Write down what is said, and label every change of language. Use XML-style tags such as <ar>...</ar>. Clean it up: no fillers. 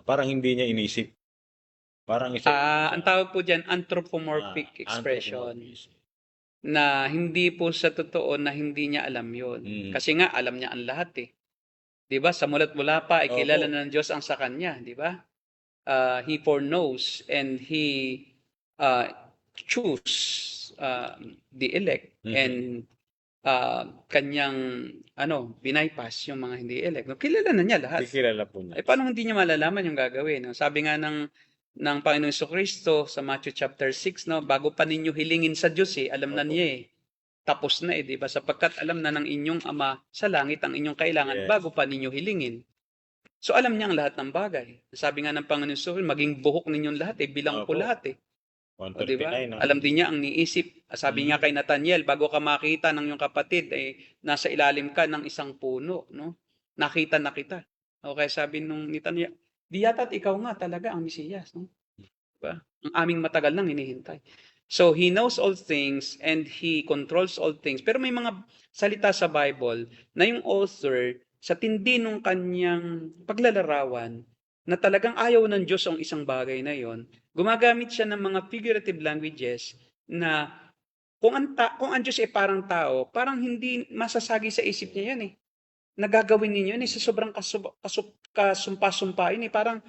<tl>Parang hindi niya inisip. Parang ang tawag po diyan anthropomorphic expression. Na hindi po sa totoo na hindi niya alam yon. Kasi nga alam niya ang lahat eh. 'Di ba? Sa mula't mula pa ay kilala na ng Diyos ang sa kanya, 'di ba?</tl> <en>He foreknows and he choose the elect and</en> <tl>kanyang binaypass yung mga hindi</tl> <en>elect.</en> <tl>No, kilala na niya lahat. Kilala po niya. Paano hindi niya malalaman yung gagawin? No? Sabi nga ng Panginoong Jesucristo sa Matthew chapter 6, no, bago pa ninyo hilingin sa Diyos alam na niya tapos na di ba? Sapagkat alam na ng inyong Ama sa langit ang inyong kailangan bago pa ninyo hilingin. So alam niya ang lahat ng bagay. Sabi nga ng Panginoon Jesucristo, maging buhok ninyong lahat bilang ko lahat di ba? No? Alam din niya ang niisip. Sabi niya kay Nathaniel, bago ka makita ng iyong kapatid nasa ilalim ka ng isang puno, no? Nakita na kita. Okay, sabi nung Nathaniel, di yata't ikaw nga talaga ang Mesiyas, no? Diba? Ang aming matagal nang hinihintay.</tl> <en>So, He knows all things and He controls all things.</en> <tl>Pero may mga salita sa Bible na yung author, sa tindi ng kanyang paglalarawan, na talagang ayaw ng Diyos ang isang bagay na yon, gumagamit siya ng mga figurative languages na kung ang Diyos ay parang tao, parang hindi masasagi sa isip niya yan Nagagawin ninyo sa sobrang kasumpa-sumpain parang</tl>